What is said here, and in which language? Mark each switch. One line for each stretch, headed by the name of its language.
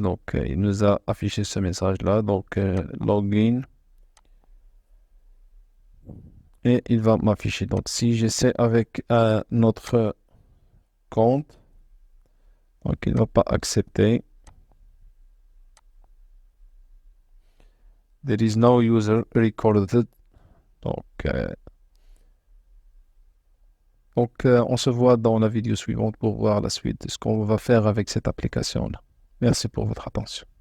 French: Donc, il nous a affiché ce message-là. Donc, login. Et il va m'afficher. Donc, si j'essaie avec notre compte, donc il ne va pas accepter.
English: There is no user recorded.
French: Donc, on se voit dans la vidéo suivante pour voir la suite de ce qu'on va faire avec cette application-là. Merci pour votre attention.